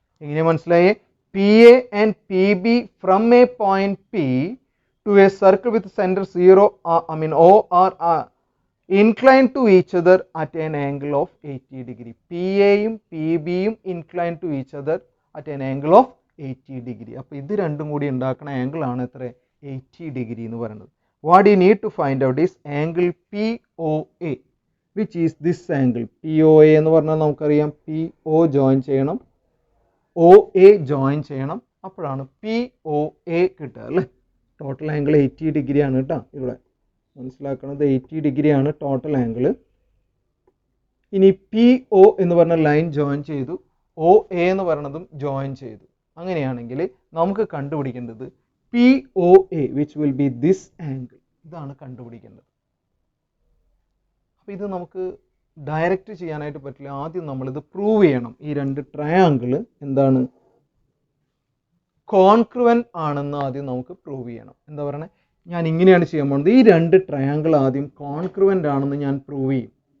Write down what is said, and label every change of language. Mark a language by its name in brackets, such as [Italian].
[Malayalam] എങ്ങനെ മനസ്സിലായേ, [English] P A and P B from a point P to a circle with centre 0 O are incline to each other at an angle of 80 degree. P എയും P ബിയും incline to each other at an angle of 80 degree. [Malayalam] അപ്പോൾ ഇത് രണ്ടും കൂടി ഉണ്ടാക്കുന്ന angle ആണ് എത്ര, 80 degree എന്ന് പറയുന്നത്. [English] What you need to find out is angle POA, which is this angle. [Malayalam] POA എന്ന് പറഞ്ഞാൽ നമുക്കറിയാം PO ജോയിൻ ചെയ്യണം, OA ജോയിൻ ചെയ്യണം, അപ്പോഴാണ് POA കിട്ടുക അല്ലേ. ടോട്ടൽ ആംഗിൾ 80 degree ആണ് കേട്ടോ. ഇവിടെ മനസ്സിലാക്കുന്നത് 80 degree ആണ് ടോട്ടൽ ആംഗിൾ. ഇനി PO എന്ന് പറഞ്ഞ ലൈൻ ജോയിൻ ചെയ്തു, OA എന്ന് പറയുന്നതും ജോയിൻ ചെയ്തു. അങ്ങനെയാണെങ്കിൽ നമുക്ക് കണ്ടുപിടിക്കേണ്ടത് POA, [English] which will be this angle. [Malayalam] ഇതാണ് കണ്ടുപിടിക്കേണ്ടത്. അപ്പോൾ ഇത് നമുക്ക് ഡയറക്റ്റ് ചെയ്യാനായിട്ട് പറ്റില്ല. ആദ്യം നമ്മളിത് പ്രൂവ് ചെയ്യണം. ഈ 2 ട്രയാങ്കിൾ എന്താണ്, കോൺക്രുവൻ്റ് ആണെന്ന് ആദ്യം നമുക്ക് പ്രൂവ് ചെയ്യണം. എന്താ പറയണേ, ഞാൻ ഇങ്ങനെയാണ് ചെയ്യാൻ പോകുന്നത്. ഈ 2 ട്രയാങ്കിൾ ആദ്യം കോൺക്രുവൻ്റ് ആണെന്ന് ഞാൻ പ്രൂവ് ചെയ്യും.